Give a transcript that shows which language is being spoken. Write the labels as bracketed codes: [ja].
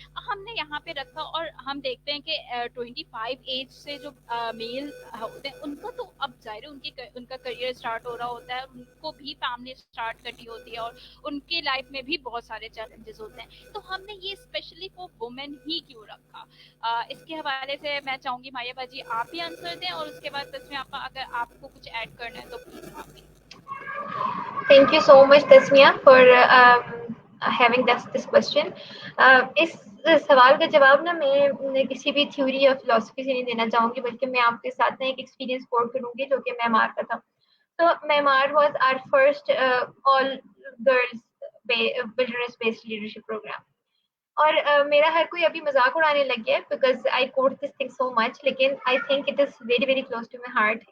[ur] ہم نے یہاں پہ رکھا, اور ہم دیکھتے ہیں کہ 25 ایج سے جو میل ہوتے ہیں ان کو تو اب ظاہر ان کا کریئر اسٹارٹ ہو رہا ہوتا ہے, ان کو بھی فیملی اسٹارٹ کرنی ہوتی ہے, اور ان کی لائف میں بھی بہت سارے چیلنجز ہوتے ہیں. تو ہم نے یہ اسپیشلی فور وومن ہی کیوں رکھا؟ اس کے حوالے سے میں چاہوں گی ماریہ باجی آپ ہی آنسر دیں, اور اس کے بعد تسمیہ آپا اگر آپ کو کچھ ایڈ کرنا ہے تو پلیز آپ بھی. [en] Thank you so much, Tasmia, for having this question. [ur] اس سوال کا جواب نا میں کسی بھی تھیوری یا فلسفی سے نہیں دینا چاہوں گی, بلکہ میں آپ کے ساتھ نا ایک ایکسپیرینس کوٹ کروں گی جو کہ معمار کا تھا. تو [en] معمار was our first all girls wilderness based leadership program. [ur] اور میرا ہر کوئی ابھی مذاق اڑانے لگ گیا [en] because I quote this thing so much, [ur] لیکن [en] I think it is very very close to my heart.